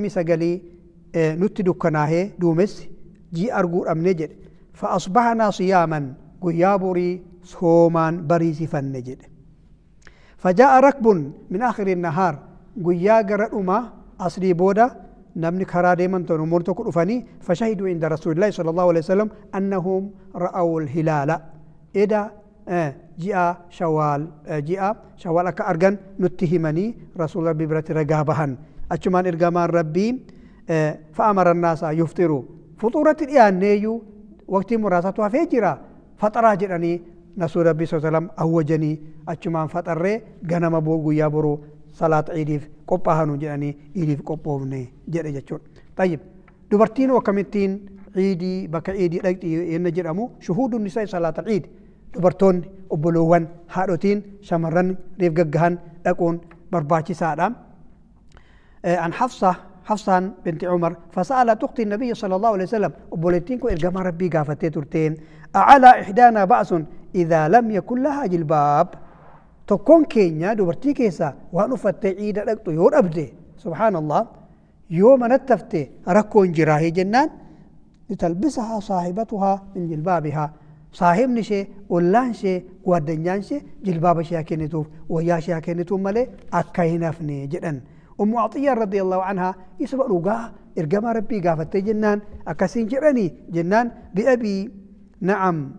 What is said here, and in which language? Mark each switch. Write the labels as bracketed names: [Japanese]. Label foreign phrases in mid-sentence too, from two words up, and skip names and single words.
[Oromo] 29 nutti dukkanaahee duumessi ji'a arguu dhabne jedhe [Arabic] فأصبحنا صياما [Oromo] guyyaa borii soomaan bariisifanne jedhe [Arabic] فجاء ركب من آخر النهار [Oromo] guyyaa gara dhuma asrii booda namni karaa deeman ta'u namoonni tokko dhufanii [Arabic] فشهدوا عند رسول الله صلى الله عليه وسلم أنهم رأوا الهلال [Oromo] eda ji'a shawaal akka argan nutti himanii rasuul rabbii biratti ragaa bahan achumaan ergamaan rabbii [Arabic] فأمر الناس يفطروا [Oromo] fuxuuratti dhiyaanneeyyuu waqtii muraasatu hafee jira faxaraa jedhanii rasuul rabbii [Arabic] صلى الله عليه وسلم [Oromo] awwajanii achumaan faxarree ganama guyyaa boruu salaata ciidiif qophaa'anu jedhanii ciidiif qophoofne jedhe jechuudha. Tayyib dubartiin akkamittiin ciidii bakka ciidii dhaqxi yenna jedhamu [Arabic] شهود النساء [Oromo] salaata ciidi dubartoonni obboloowwan haadhotiin shamarran reef gaggahan dhaquun barbaachisaadha. [Arabic] عن حفصة بنت عمر فسألت تقتي النبي صلى الله عليه وسلم [Oromo] obboleettiin kun ergamaa rabbii gaafattee turteen [Arabic] أعلى إحدانا بأس إذا لم يكن لها جلباب [Oromo] tokkoon keenya dubartii keessaa waan uffattee ciida dhaqxu yoo dhabde subhaanallah yoo manatti hafte rakkoon jiraahee jennaan [Arabic] لتلبسها صاحبتها من جلبابها [Oromo] saahibni ishee ollaan ishee gwaddanyaan ishee jilbaaba ishee kennituuf wayyaa ishee kennituuf malee akka hin hafne jedhan ummu Atiyyaa [Arabic] رضي الله عنها [Oromo] isuma dhugaa ergamaa rabbii gaafattee jennaan akkasiin jedhanii jennaan [Arabic] بأبي نعم